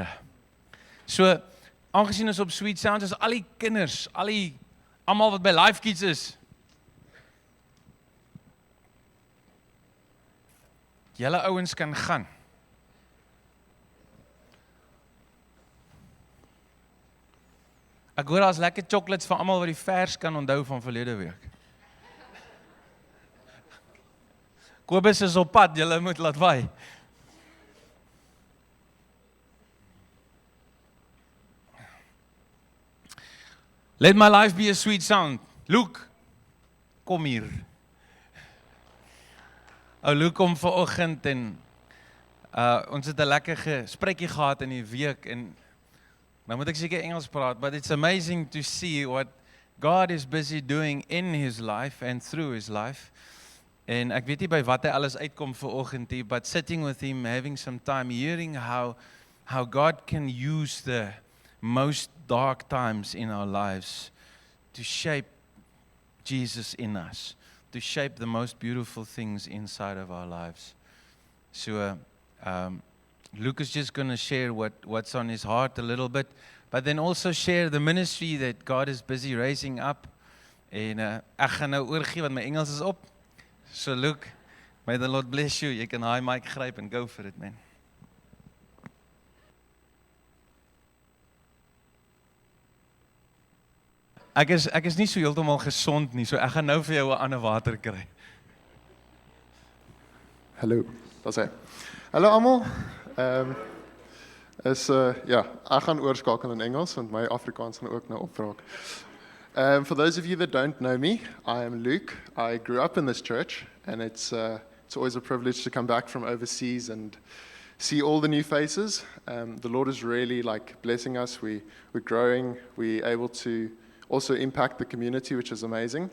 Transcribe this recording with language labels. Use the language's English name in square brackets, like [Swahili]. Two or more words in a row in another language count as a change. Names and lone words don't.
[Afrikaans] So, aangesien ons op Sweet Sounds is, al die kinders, almal wat by Life Kids is, julle ouens kan gaan. Ek hoor daar's lekker chocolates vir almal wat die vers kan onthou van verlede week. Kobus is op pad, julle moet laat waai. [English] Let my life be a sweet sound. [Afrikaans] Luke, kom hier. Luke kom vanoggend en ons het 'n lekker gesprekkie gehad in die week en nou moet ek seker Engels praat, [English] but it's amazing to see what God is busy doing in his life and through his life. [Afrikaans] En ek weet nie by wat hy alles uitkom vanoggend nie, [English] but sitting with him, having some time, hearing how God can use the most dark times in our lives to shape Jesus in us, to shape the most beautiful things inside of our lives. So, Luke is just going to share what's on his heart a little bit, but then also share the ministry that God is busy raising up. [Afrikaans] En ek gaan nou oorgee want my Engels is op. [English] So Luke, may the Lord bless you. [Afrikaans] Jy kan hy mic gryp [English] and go for it, [Afrikaans] man. Ek is nie so heeltemal gesond nie, so ek gaan nou vir jou 'n ander water kry. Hallo, dat is hy. Hallo almal. Ja, ek gaan oorskakel in Engels want my Afrikaans gaan ook nou opraak. [English] For those of you that don't know me, I am Luke. I grew up in this church, and it's always a privilege to come back from overseas and see all the new faces. The Lord is really blessing us. We're growing. We're able to also impact the community, which is amazing.